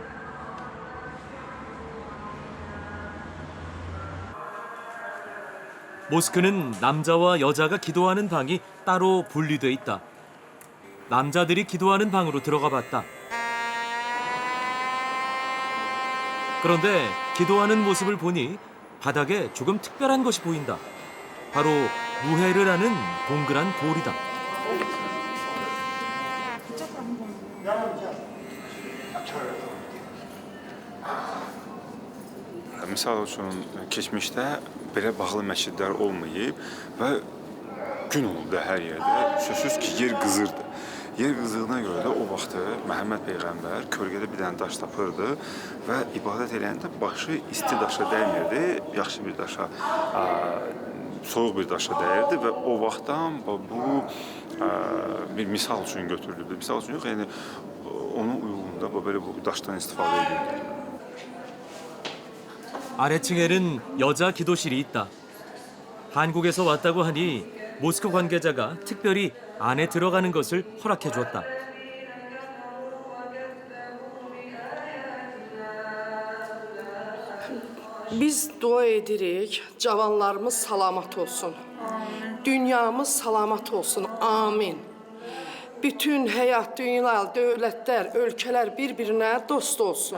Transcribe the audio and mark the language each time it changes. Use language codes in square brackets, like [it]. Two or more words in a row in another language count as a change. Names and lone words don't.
[ko] 모스크는 남자와 여자가 기도하는 방이 따로 분리돼 있다. 남자들이 기도하는 방으로 들어가 봤다. 그런데 기도하는 모습을 보니 바닥에 조금 특별한 것이 보인다. 바로 무헤르라는 동그란 돌이다. [az] Misal üçün keçmişdə belə bağlı məscidlər olmayıb və gün oldu hər yerdə. Sözsüz ki, yer qızırdı. Yer qızdığına görə də o vaxtı Məhəmməd Peyğəmbər kölgədə bir dənə daş tapırdı və ibadət edəndə başı isti daşa dəymirdi, yaxşı bir daşa, soyuq bir daşa dəyirdi və o vaxtdan bu bir misal üçün götürülürdü. Misal üçün yox, yəni onun uyğununda belə bu daşdan istifadə edildi. [ko] 아래층에는 여자 기도실이 있다. 한국에서 왔다고 하니 모스크 관계자가 특별히 안에 들어가는 것을 허락해 줬다. [az] Biz dua edirik, cavanlarımız salamat olsun. Dünyamız salamat olsun. Amin. Bütün həyat, dünya, dövlətlər, ölkələr bir-birinə dost olsun.